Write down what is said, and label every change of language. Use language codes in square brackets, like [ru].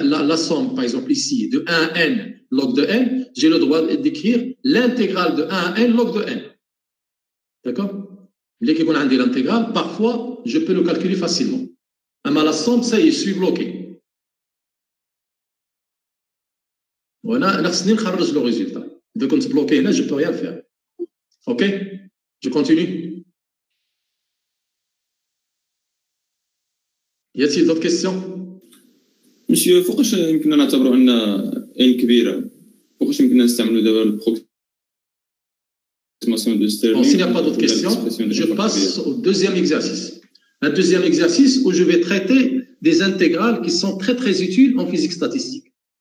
[fr] La somme, par exemple ici, de 1 à n log de n, j'ai le droit d'écrire l'intégrale de 1 à n log de n. D'accord? Dès qu'on a l'intégrale, parfois, je peux le calculer facilement. Mais la somme, ça y est, je suis bloqué. [ar] وانا خصني نخرج لو ريزولتا. اذا كنت بلوكي هنا [fr] je peux rien faire. OK? Je continue. Y a-t-il d'autres questions? [ar] مسيو فوقاش يمكننا نعتبروا ان ان كبيره؟ فوقاش يمكننا نستعملوا دابا [fr] البروكسيماسيون دو ستيرلينغ؟ S'il n'y a pas d'autres questions, je passe au deuxième exercice. un deuxième exercice où je vais traiter des intégrales qui sont très très utiles en physique statistique.